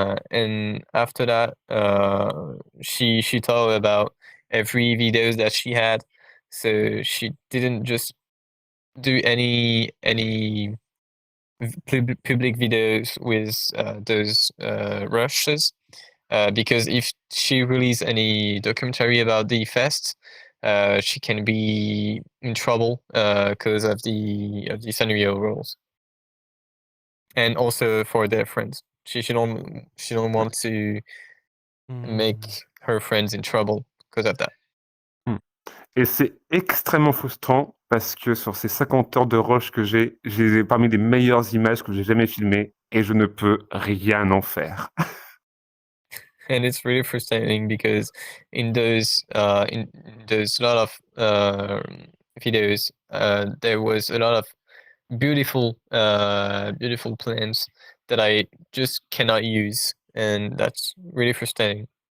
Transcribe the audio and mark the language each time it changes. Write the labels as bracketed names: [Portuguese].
[English] And after that, she told about every videos that she had, so she didn't just do any public videos with those rushes, because if she release any documentary about the fest, she can be in trouble because of the scenario rules, and also for their friends. She don't want to make her friends in trouble because of that. [French] Et c'est extrêmement frustrant parce que sur ces 50 heures de rush que j'ai parmi les meilleures images que j'ai jamais filmées et je ne peux rien en faire. [English] And it's really frustrating because in those lot of videos, there was a lot of beautiful plants that I just cannot use, and that's really frustrating.